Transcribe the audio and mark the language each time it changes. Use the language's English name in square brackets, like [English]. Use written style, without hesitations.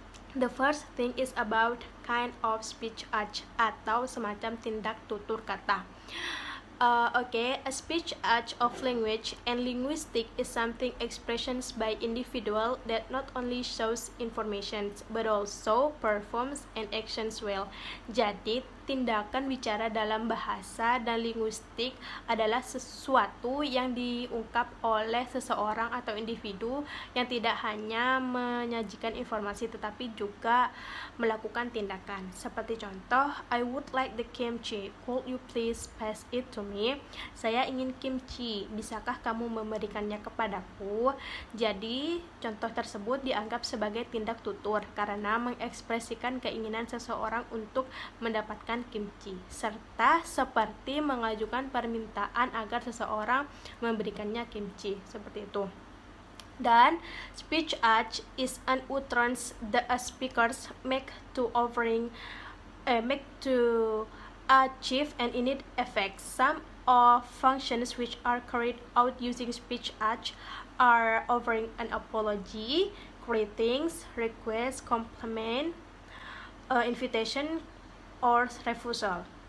[English] The first thing is about kind of speech art [Indonesian] atau semacam tindak tutur kata. [English] A speech art of language and linguistic is something expressions by individual that not only shows information but also performs and actions well. [Indonesian] Jadi, tindakan bicara dalam bahasa dan linguistik adalah sesuatu yang diungkap oleh seseorang atau individu yang tidak hanya menyajikan informasi tetapi juga melakukan tindakan. Seperti contoh, [English] I would like the kimchi. Could you please pass it to me? [Indonesian] Saya ingin kimchi. Bisakah kamu memberikannya kepadaku? Jadi, contoh tersebut dianggap sebagai tindak tutur karena mengekspresikan keinginan seseorang untuk mendapatkan kimchi, serta seperti mengajukan permintaan agar seseorang memberikannya kimchi, seperti itu. Dan [English] speech art is an utterance that speakers make to achieve an innate effect. Some of functions which are carried out using speech art are offering an apology, greetings, request, compliment, invitation, or refusal.